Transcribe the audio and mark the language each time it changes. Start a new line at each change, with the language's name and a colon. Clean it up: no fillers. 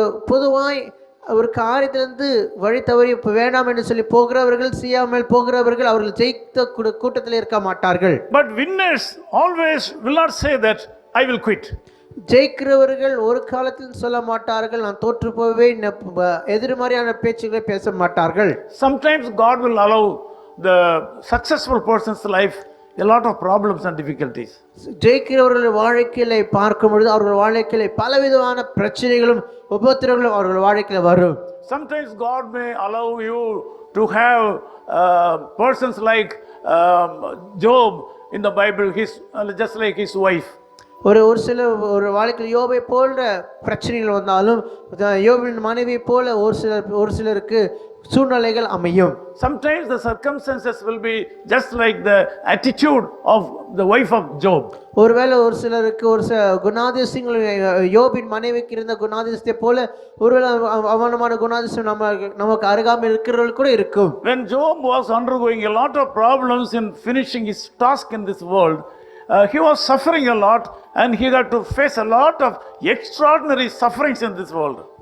Tamil: பொதுவாய் ஒரு காரியத்திலிருந்து வழி தவறி வேண்டாம் என்று சொல்லி போகிறவர்கள், செய்யாமல் போகிறவர்கள் அவர்கள் ஜெயித்த கூட்டத்தில் இருக்க மாட்டார்கள்.
English: But winners always will not say that I will quit.
Tamil: ஜெயிக்கிறவர்கள் ஒரு காலத்தில் சொல்ல மாட்டார்கள் நான் தோற்று போவேன், எதிர்மறையான பேச்சுகளை பேச மாட்டார்கள்.
English: Sometimes God will allow the successful person's life a lot of problems and difficulties.
Tamil: ஜெயிக்கிறவர்கள் வாழ்க்கையில பார்க்கும் பொழுது அவர்கள் வாழ்க்கையில பலவிதமான பிரச்சனைகளும் உபத்திரவங்களும் அவர்கள் வாழ்க்கையில வரும்.
English: Sometimes God may allow you to have persons like Job in the Bible, just like his wife.
Tamil: ஒரு சில ஒரு வாழ்க்கையில் யோபை போன்ற பிரச்சனைகள் வந்தாலும் யோபின் மனைவி போல ஒரு சிலருக்கு சூழ்நிலைகள் அமையும்.
English: Sometimes the circumstances will be just like the attitude of the wife of Job.
Tamil: ஒருவேளை ஒரு சிலருக்கு ஒரு குணாதிசயங்கள் யோபின் மனைவிக்கு இருந்த குணாதிசயத்தை போல ஒருவேளை அவமானமான குணாதிசயம் நமக்கு அருகாமல் இருக்கிறவர்கள் கூட இருக்கும்.
English: When Job was undergoing a lot of problems in finishing his task in this world, he was suffering a lot and he got to face a lot of extraordinary sufferings in this world.